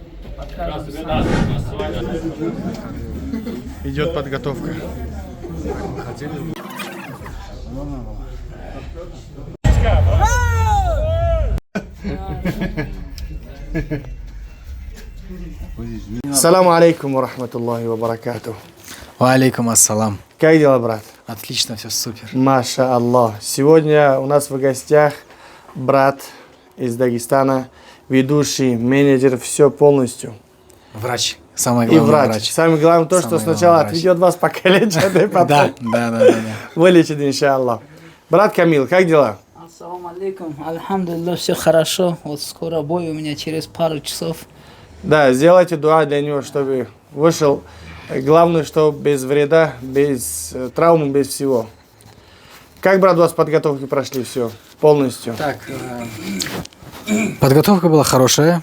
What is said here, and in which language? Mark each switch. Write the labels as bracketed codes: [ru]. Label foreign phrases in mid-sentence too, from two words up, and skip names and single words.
[ru] Идет подготовка. [ar] السلام عليكم ورحمة الله وبركاته. وعليكم السلام. [ru] Как дела, брат? Отлично, все супер. [ar] ما شاء الله. [ru] Сегодня у нас в гостях брат из Дагестана, ведущий, менеджер, все полностью. Врач. Самое И главное, врач. Самое главное то, что Самое сначала главное, отведет вас покалечит, и потом Да. вылечит, иншаллах. Брат Камил, как дела? [ar] السلام عليكم. [ru] Альхамдулилlah, все хорошо. Вот скоро бой у меня через пару часов. Да, сделайте дуа для него, чтобы вышел. Главное, что без вреда, без травмы, без всего. Как, брат, у вас подготовки прошли все полностью? Так, подготовка была хорошая.